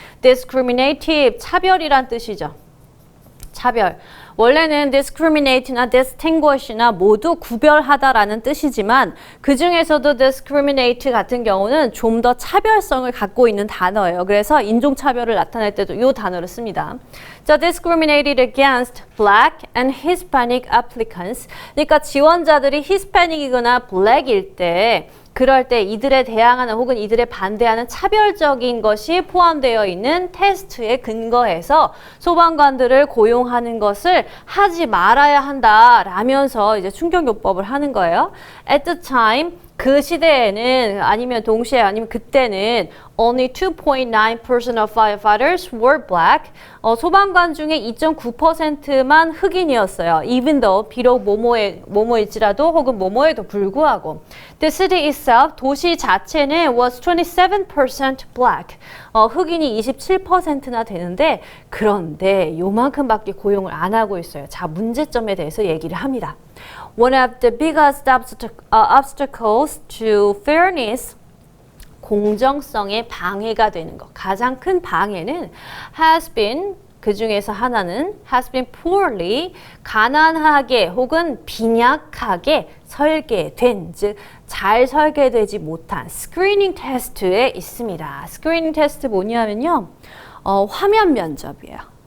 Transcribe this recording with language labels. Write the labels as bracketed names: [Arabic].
[Korean] Discriminative 차별이란 뜻이죠. 차별. 원래는 discriminate나 distinguish나 모두 구별하다라는 뜻이지만 그 중에서도 discriminate 같은 경우는 좀 더 차별성을 갖고 있는 단어예요. 그래서 인종차별을 나타낼 때도 이 단어를 씁니다. [English] 자, discriminated against black and Hispanic applicants. [Korean] 그러니까 지원자들이 Hispanic이거나 black일 때 그럴 때 이들에 대항하는 혹은 이들에 반대하는 차별적인 것이 포함되어 있는 테스트에 근거해서 소방관들을 고용하는 것을 하지 말아야 한다라면서 이제 충격요법을 하는 거예요. [English] At the time [Korean] 그 시대에는 아니면 동시에 아니면 그때는 [English] only 2.9% of firefighters were black. [Korean] 소방관 중에 2.9%만 흑인이었어요. [English] Even though [Korean] 비록 뭐뭐일지라도 혹은 뭐뭐에도 불구하고. [English] The city itself [Korean] 도시 자체는 [English] was 27% black. [Korean] 흑인이 27%나 되는데 그런데 요만큼밖에 고용을 안 하고 있어요. 자, 문제점에 대해서 얘기를 합니다. [English] One of the biggest obstacles to fairness [Korean] 공정성에 방해가 되는 것. 가장 큰 방해는 [English] has been [Korean] 그 중에서 하나는 [English] has been poorly [Korean] 가난하게 혹은 빈약하게 설계된 즉 잘 설계되지 못한 스크리닝 테스트에 있습니다. 스크리닝 테스트 뭐냐면요. 화면 면접이에요.